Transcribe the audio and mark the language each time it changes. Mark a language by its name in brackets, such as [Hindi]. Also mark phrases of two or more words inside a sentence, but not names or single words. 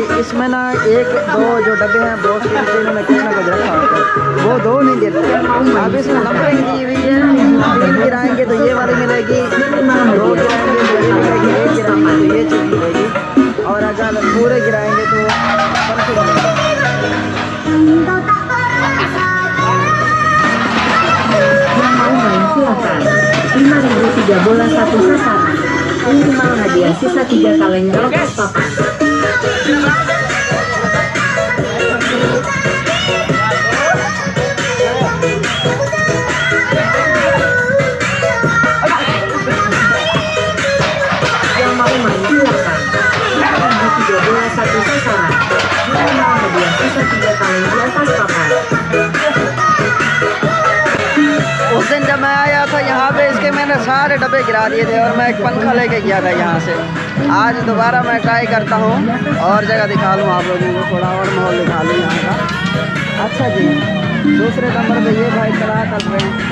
[Hindi] इसमें ना एक दो जो डब्बे हैं बॉक्स के नीचे, इन्होंने कुछ ना कुछ रखा होता है, वो दो नहीं गिरते। अब इसमें नंबरिंग दी हुई है, 3 गिराएंगे तो ये वाली मिलेगी, 2 गिराएंगे तो ये मिलेगी, 1 गिराएंगे तो ये चीज़ मिलेगी, और अगर पूरे गिराएंगे तो [Indonesian] silakan. 5.003 bola 1 sasaran. Minimal hadiah sisa 3 kaleng di atas papan. Yang mau main silakan. 5.003 bola 1 sasaran. Minimal hadiah sisa 3 kaleng di atas papan. [Hindi] उस दिन जब मैं आया था यहाँ पे, इसके मैंने सारे डब्बे गिरा दिए थे और मैं एक पंखा लेके गया था यहाँ से। आज दोबारा मैं ट्राई करता हूँ और जगह दिखा लूँ आप लोगों को, थोड़ा और माहौल दिखा लूँ यहाँ का। अच्छा जी, दूसरे नंबर पे ये भाई कला कर रहे हैं।